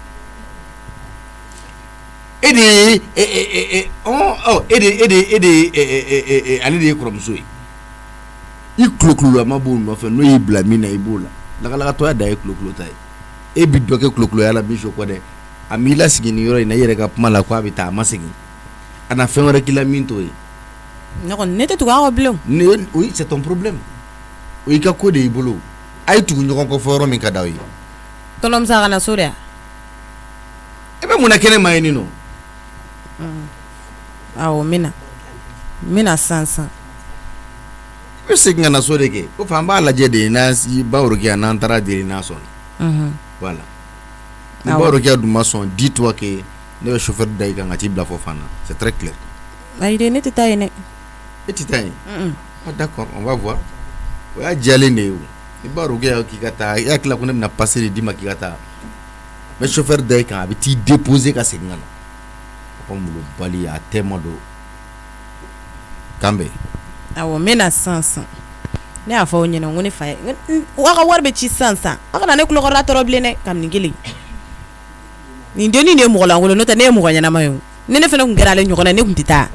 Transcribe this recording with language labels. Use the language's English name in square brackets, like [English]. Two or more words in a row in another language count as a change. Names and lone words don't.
[Bambara] e de ye ale de ye kɔrɔmuso ye i kulokulu ma b'o nɔfɛ n'o y'i bila min na i b'o la lakalakatɔya da ye kulokulu ta ye e bi dɔ kɛ kulokuluya la Bijou kɔ dɛ a m'i lasigi nin yɔrɔ in na i yɛrɛ ka kuma la ko a bɛ taa a ma segin a na fɛn wɛrɛ k'i la min t'o ye ne tɛ tugu aw bilen [French] oui c'est ton problème [Bambara] o y'i ka ko de y'i bolo a ye tugu ɲɔgɔn kɔ fɔ yɔrɔ min ka d'aw ye tɔnɔmusa ka na so de yan i bɛ mun na kɛnɛ ma ye nin nɔ awɔ n bɛna sisan i bɛ segin ka na so de kɛ ko fa an b'a lajɛ de n'a ba Orokiya n'an taara deli n'a sɔnna voilà ni ba Orokiya dun ma sɔn [French] dis-toi que [Bambara] ne bɛ chauffeur da i kan ka t'i bila fɔ Fana [French] c'est très clair [Bambara] ayi de ne tɛ taa yen dɛ e tɛ taa yen [French] d'accord on va voir [Bambara] o y'a diyalen de ye o ni ba Orokiya k'i ka taa i hakili la ko ne bɛna passer de d'i ma k'i ka taa n bɛ chauffeur da i kan a bɛ t'i déposer ka segin ka na ko n bolo bali a tɛmɛ don kan bɛ awɔ n bɛna sisan ne y'a fɔ aw ɲɛna ko ne fa ye aw ka wari bɛ ci sisan aw kana ne tulokɔrɔla tɔɔrɔ bilen dɛ kabini kelen nin dennin de ye mɔgɔ lankolon n'o tɛ ne ye mɔgɔ ɲɛnama ye ni ne fana tun kɛra ale ɲɔgɔn na ne tun tɛ taa